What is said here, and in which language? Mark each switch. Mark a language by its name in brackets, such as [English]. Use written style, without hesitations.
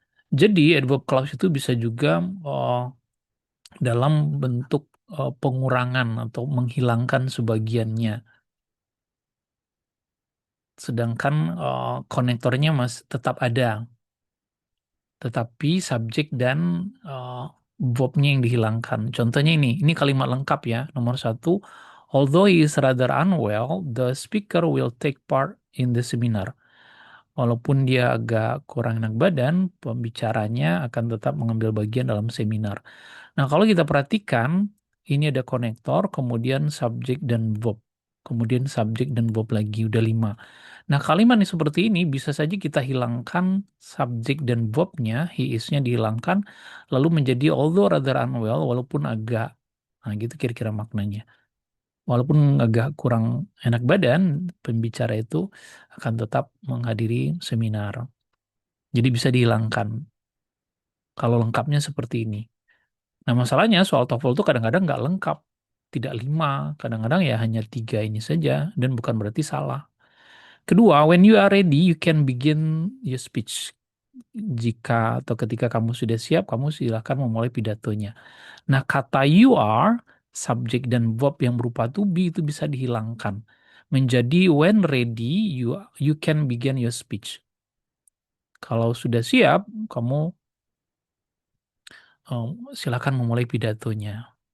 [Indonesian] Jadi adverb clause itu bisa juga dalam bentuk pengurangan atau menghilangkan sebagiannya. Sedangkan konektornya tetap ada, tetapi subjek dan verb-nya yang dihilangkan. Contohnya ini kalimat lengkap ya. Nomor 1, [English] although he is rather unwell, the speaker will take part in the seminar. [Indonesian] Walaupun dia agak kurang enak badan, pembicaranya akan tetap mengambil bagian dalam seminar. Nah, kalau kita perhatikan, ini ada konektor, kemudian subjek dan verb. Kemudian subjek dan verb lagi, udah 5. Nah, kalimat yang seperti ini bisa saja kita hilangkan subjek dan verbnya, he is-nya dihilangkan, lalu menjadi [English] although rather unwell, [Indonesian] walaupun agak, nah gitu kira-kira maknanya. Walaupun agak kurang enak badan, pembicara itu akan tetap menghadiri seminar. Jadi bisa dihilangkan. Kalau lengkapnya seperti ini. Nah, masalahnya soal TOEFL itu kadang-kadang nggak lengkap. Tidak 5, kadang-kadang ya hanya 3 ini saja, dan bukan berarti salah. Kedua, [English] when you are ready, you can begin your speech. [Indonesian] Jika atau ketika kamu sudah siap, kamu silakan memulai pidatonya. Nah, kata [English] you are, [Indonesian] subjek dan verb yang berupa to be itu bisa dihilangkan. Menjadi [English] when ready, you can begin your speech. [Indonesian] Kalau sudah siap, kamu silakan memulai pidatonya.